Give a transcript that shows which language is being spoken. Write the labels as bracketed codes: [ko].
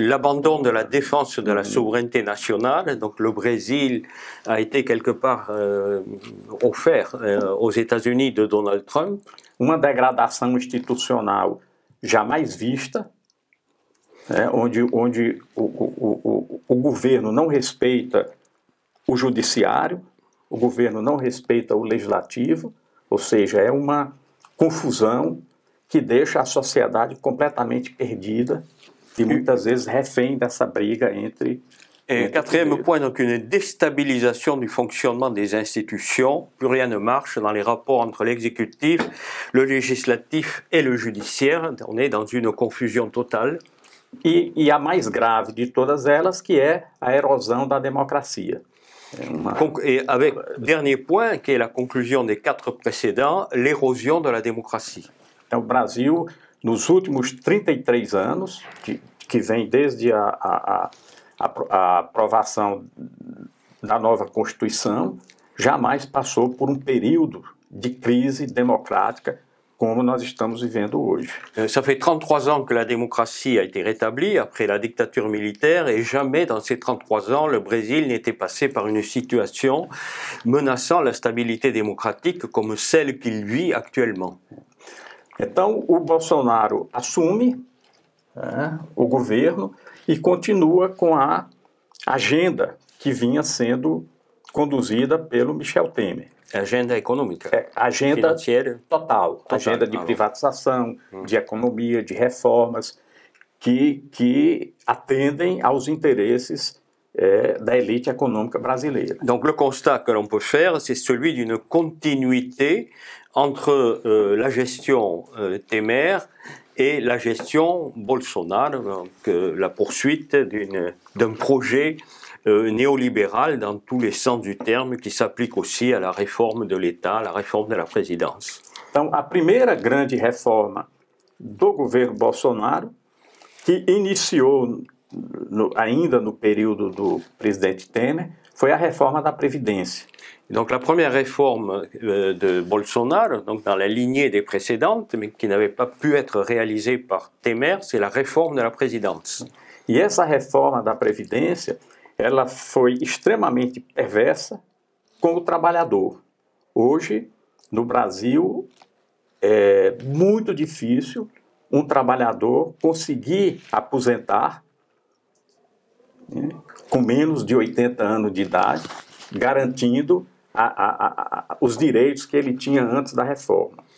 [fr] L'abandon de la défense de la souveraineté nationale, donc le Brésil a été quelque part offert aux États-Unis de Donald Trump. [pt] Uma degradação institucional jamais vista, onde o governo não respeita o judiciário, o governo não respeita o legislativo, ou seja, é uma confusão que deixa a sociedade completamente perdida e muitas vezes refém dessa briga entre... [fr] Quatrième point, donc une déstabilisation du fonctionnement des institutions. Plus rien ne marche dans les rapports entre l'exécutif, le législatif et le judiciaire. On est dans une confusion totale. [pt] E a mais grave de todas elas, que é a erosão da democracia. [fr] Et avec dernier point, qui est la conclusion des 4 précédents, l'érosion de la démocratie. [pt] O Brasil, nos últimos 33 anos, que vem desde a aprovação da nova Constituição, jamais passou por período de crise democrática como nós estamos vivendo hoje. [fr] Ça fait 33 ans que la démocratie a été rétablie après la dictature militaire et jamais dans ces 33 ans le Brésil n'était passé par une situation menaçant la stabilité démocratique comme celle qu'il vit actuellement. [pt] Então, o Bolsonaro assume o governo e continua com a agenda que vinha sendo conduzida pelo Michel Temer. Agenda econômica. Agenda total. Agenda de privatização, de economia, de reformas, que atendem aos interesses da [fr] élite économique [pt] brasileira. [fr] Donc le constat que l'on peut faire, c'est celui d'une continuité entre la gestion Temer et la gestion Bolsonaro, donc la poursuite d'un projet néolibéral dans tous les sens du terme, qui s'applique aussi à la réforme de l'État, à la réforme de la présidence. [pt] Então, a primeira grande reforma do governo Bolsonaro, que iniciou ainda no período do presidente Temer, foi a reforma da Previdência. [fr] Donc la première réforme de Bolsonaro, donc dans la lignée des précédentes, mais qui n'avait pas pu être réalisée par Temer, c'est la réforme de la présidence. [pt] E essa reforma da Previdência, ela foi extremamente perversa com o trabalhador. Hoje, no Brasil, é muito difícil um trabalhador conseguir aposentar com menos de 80 anos de idade, garantindo os direitos que ele tinha antes da reforma.